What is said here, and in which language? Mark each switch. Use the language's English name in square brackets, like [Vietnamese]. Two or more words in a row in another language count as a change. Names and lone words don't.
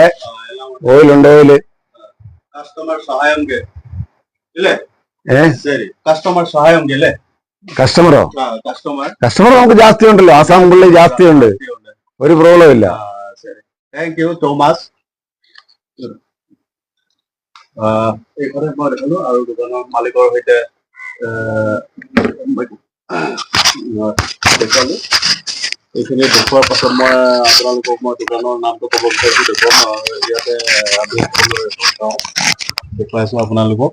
[Malayalam] ഓയിലുണ്ട്. കസ്റ്റമറോ? കസ്റ്റമർ നമുക്ക് ജാസ്തി ഉണ്ടല്ലോ. ആസാം പുള്ളി ജാസ്തി ഉണ്ട്. ഒരു പ്രോബ്ലം ഇല്ല. [English] thank you [Malayalam] തോമസ്. [Assamese] আৰু দোকানৰ মালিকৰ সৈতে দেখুৱালো। এইখিনি দেখুৱাৰ পাছত মই আপোনালোকক দোকানৰ নামটো ক'ব বিচাৰিছো। দেখুৱাম ইয়াতে দেখুৱাইছো আপোনালোকক।